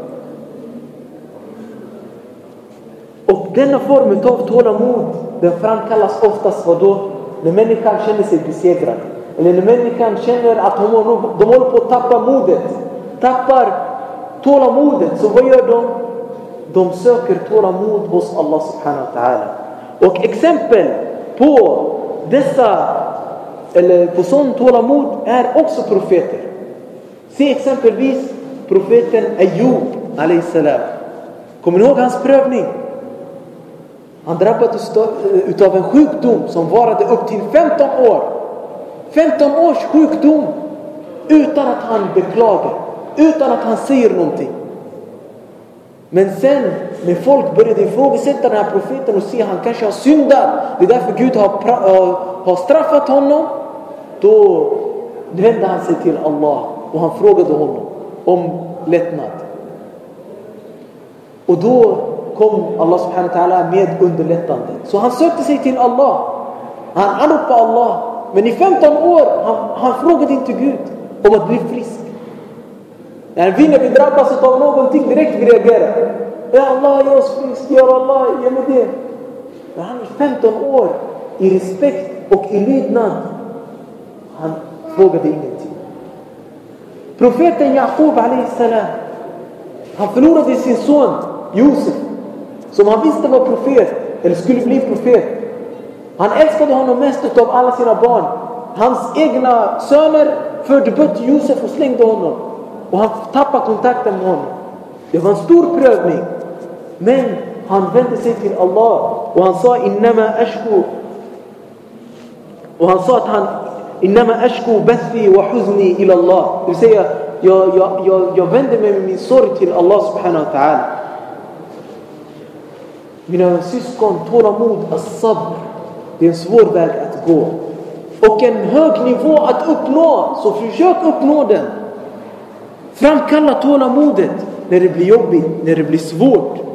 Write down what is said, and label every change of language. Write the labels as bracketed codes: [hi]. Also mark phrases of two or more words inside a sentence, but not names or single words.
[sv] Och denna form av tålamod, den framkallas oftast vadå? När människan känner sig besegrad. Eller när människan känner att de håller på att tappa modet. Tappar tålamodet. Så vad gör de? De söker tålamod hos Allah [ar] سبحانه وتعالى. [sv] Och exempel på dessa, eller på sån tålamod, är också profeter. Se exempelvis profeten Ayyub [ar] عليه السلام. [sv] Kommer ni ihåg hans prövning? Han drabbades utav en sjukdom som varade upp till 15 år. 15 års sjukdom utan att han beklagar, utan att han säger någonting. Men sen när folk började ifrågasätta den här profeten och se att han kanske har syndat, det är därför Gud har straffat honom, då vände han sig till Allah och han frågade honom om lättnad. Och då kom Allah [ar] سبحانه وتعالى [sv] med underlättande. Så han sökte sig till Allah. Han anropade Allah. Men i 15 år, han frågade inte Gud om att bli frisk. När vi drabbas av någonting direkt vi reagerar. [ar] يا الله, [sv] jag är frisk. [ar] يا الله, [sv] ge mig det. Men han är 15 år i respekt och i lydnad. Han frågade ingenting. Profeten Jakob [ar] عليه السلام, [sv] han förlorade sin son Josef, som han visste var profet eller skulle bli profet. Han älskade honom mest av alla sina barn. Hans egna söner förde bort Josef och slängde honom. Och han tappade kontakten med honom. Det var en stor prövning. Men han vände sig till Allah. Och han sa [ar] إنما أشكو. [sv] Och han sa att han [ar] إنما أشكو بثي وحزني إلى الله. [sv] Det vill säga jag vänder mig med min sorg till Allah [ar] سبحانه وتعالى. [sv] Mina syskon, tålamod, as-sabr. Det är en svår väg att gå. Och en hög nivå att uppnå. Så försök uppnå den. Framkalla tålamodet när det blir jobbigt, när det blir svårt.